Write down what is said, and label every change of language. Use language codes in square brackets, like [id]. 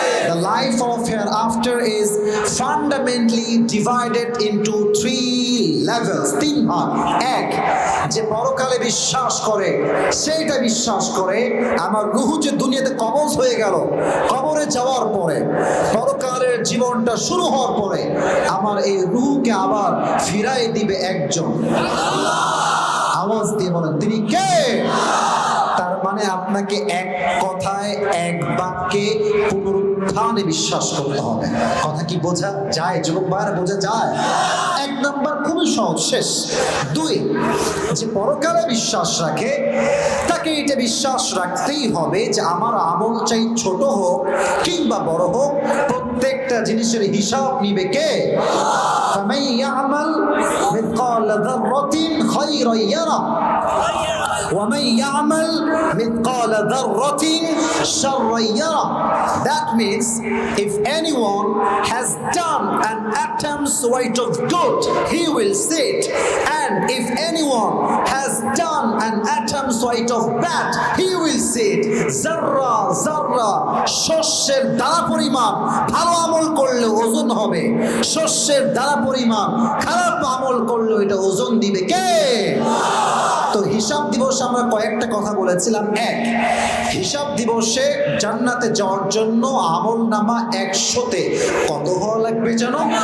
[en] The life of hereafter is fundamentally divided into 3 levels, [bn] 3 ভাগ। এক, যে পরকালে বিশ্বাস করে, সেইটা বিশ্বাস করে আমার রূহ যে দুনিয়াতে কবজ হয়ে গেল, কবরে যাওয়ার পরে, পরকালের জীবনটা শুরু হওয়ার পরে আমার এই রূহকে আবার ফিরাই দিবে একজন। আওয়াজ দিয়ে বলেন, তিনি কে? তার মানে আপনাকে এক কথায়, এক বাক্যে পুনরুত্থানে বিশ্বাস করতে হবে। কথা কি বোঝা যায় যুবক ভাইরা? বোঝা যায়? 1 নাম্বার খুবই সহজ, শেষ। 2, যে পরকালে বিশ্বাস রাখে তাকে এটা বিশ্বাস রাখতেই হবে যে আমার আমল চাই ছোট হোক কিংবা বড় হোক, প্রত্যেকটা জিনিসের হিসাব নিবে কে? [ar] ফামান ইয়ামাল মিথকালা যাররাতিন খায়রান ইয়ারা وَمَنْ يَعْمَلْ مِثْقَالَ ذَرَّةٍ شَرًّا يَرَهُ. [en] That means if anyone has done an atom's weight of good, he will see it, and if anyone has done an atom's weight of bad, he will see it. [bn] Zarra zarra, শস্যের দানা পরিমাণ ভালো আমল করলে ওজন হবে, শস্যের দানা পরিমাণ খারাপ আমল করলে এটা ওজন দিবে কে? তো হিসাব দিবস আমরা কয়েকটা কথা বলেছিলাম। 1, হিসাব দিবসে জান্নাতে যাওয়ার জন্য আমল নামা 100তে কত হওয়া লাগবে জানো?